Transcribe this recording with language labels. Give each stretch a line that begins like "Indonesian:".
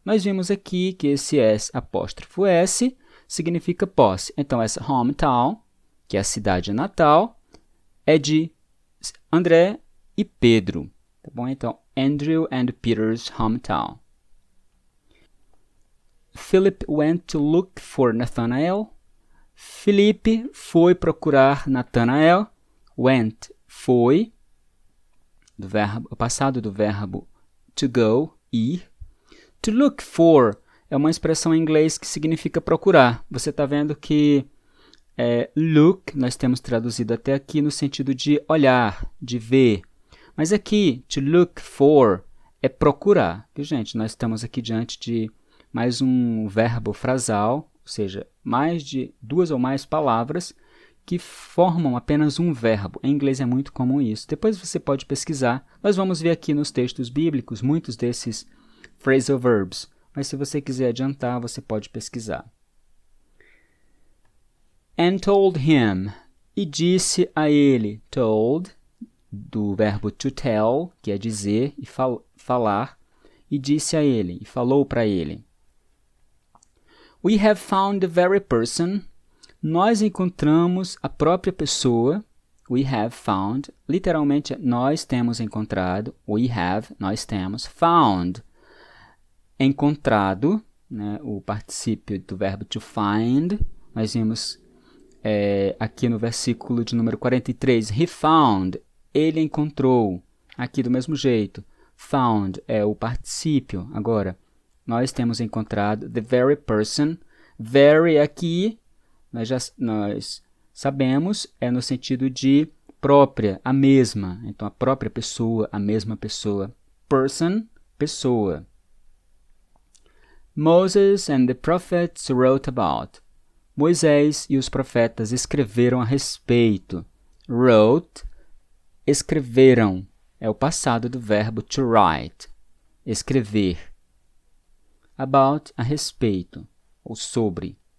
Portuguese: Nós vimos aqui que esse S apóstrofo S significa posse. Então, essa hometown, que é a cidade natal, é de André e Pedro. Tá bom?
English: Então, Andrew and Peter's hometown. Philip went to look for Nathanael.
Portuguese: Felipe foi procurar Natanael. Went, foi, o passado do verbo to go, ir. To look for é uma expressão em inglês que significa procurar. Você está vendo que look nós temos traduzido até aqui no sentido de olhar, de ver. Mas aqui, to look for é procurar. Viu, gente? Nós estamos aqui diante de mais um verbo frasal, ou seja, mais de 2 ou mais palavras que formam apenas um verbo. Em inglês é muito comum isso. Depois você pode pesquisar. Nós vamos ver aqui nos textos bíblicos muitos desses phrasal verbs. Mas se você quiser adiantar, você pode pesquisar.
English: And told him.
Portuguese: E disse a ele. Told, do verbo to tell, que é dizer e falar. E disse a ele, e falou para ele.
English: We have found the very person.
Portuguese: Nós encontramos a própria pessoa.
English: We have found.
Portuguese: Literalmente, nós temos encontrado.
English: We have,
Portuguese: nós temos. Found. Encontrado, né, o particípio do verbo to find. Nós vimos aqui no versículo de número 43.
English: He found.
Portuguese: Ele encontrou. Aqui do mesmo jeito. Found é o particípio. Agora, nós temos encontrado
English: the very person.
Portuguese: Very aqui, nós sabemos, é no sentido de própria, a mesma. Então, a própria pessoa, a mesma pessoa. Person, pessoa.
English: Moses and the prophets wrote about.
Portuguese: Moisés e os profetas escreveram a respeito. Wrote, escreveram. É o passado do verbo to write. Escrever. About, a respeito, ou sobre.